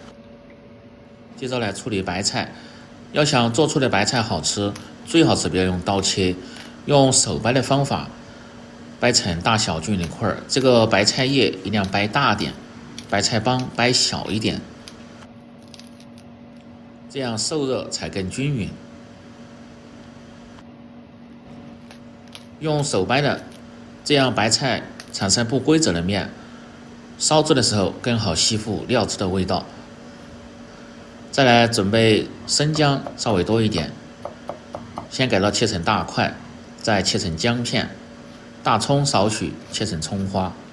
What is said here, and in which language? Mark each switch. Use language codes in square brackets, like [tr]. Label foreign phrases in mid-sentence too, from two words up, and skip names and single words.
[zh] 接着來處理白菜，要想做出的白菜好吃，最好是不要用刀切，用手掰的方法，掰成大小均匀的塊。這個白菜葉一定要掰大點，白菜幫掰小一點，這樣受熱才更均匀。用手掰的，這樣白菜產生不規則的面，燒制的時候更好吸附料汁的味道。再來準備生薑，稍微多一點，先改刀切成大塊，再切成薑片。大蔥少許，切成蔥花。